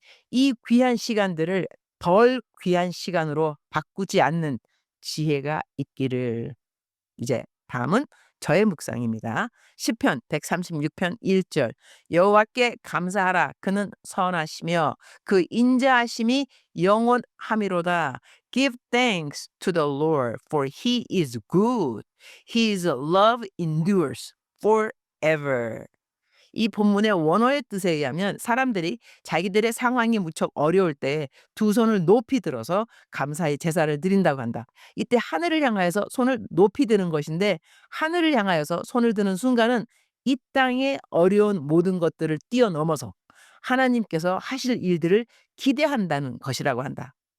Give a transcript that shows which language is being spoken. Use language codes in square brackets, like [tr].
[ko] 이 귀한 시간들을 덜 귀한 시간으로 바꾸지 않는 지혜가 있기를. 이제 다음은 저의 묵상입니다. 시편 136편 1절. 여호와께 감사하라. 그는 선하시며 그 인자하심이 영원함이로다. [en] Give thanks to the Lord, for he is good. His love endures forever. [ko] 이 본문의 원어의 뜻에 의하면 사람들이 자기들의 상황이 무척 어려울 때 두 손을 높이 들어서 감사의 제사를 드린다고 한다. 이때 하늘을 향하여서 손을 높이 드는 것인데 하늘을 향하여서 손을 드는 순간은 이 땅의 어려운 모든 것들을 뛰어넘어서 하나님께서 하실 일들을 기대한다는 것이라고 한다.